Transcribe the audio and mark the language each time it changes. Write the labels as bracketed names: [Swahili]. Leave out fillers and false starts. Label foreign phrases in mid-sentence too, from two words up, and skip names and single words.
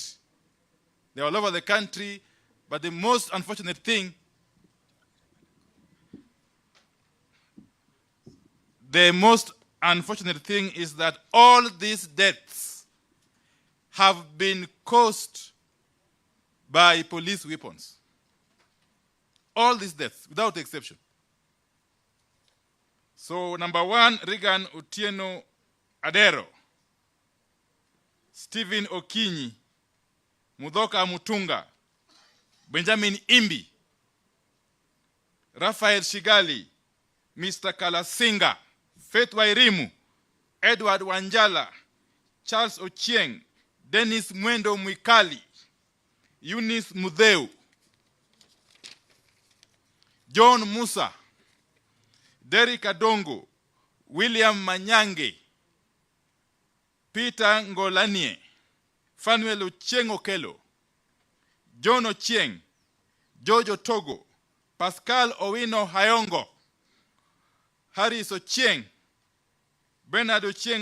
[English] They're all over the country, but the most unfortunate thing, is that all these deaths have been caused by police weapons. All these deaths, without exception. So, number 1, Regan Otieno Adero, Stephen Okinyi, Mudoka Mutunga, Benjamin Imbi, Raphael Shigali, Mr. Kalasinga, Faith Wairimu, Edward Wanjala, Charles Ochieng, Dennis Mwendo Mwikali, Eunice Mudeu, John Musa, Derek Adongo, William Manyange, Peter Ngolanie, Fanuel Ochieng Okelo, John Ochieng, Jojo Togo, Pascal Owino Hayongo, Harris Ochieng, Bernard Ochieng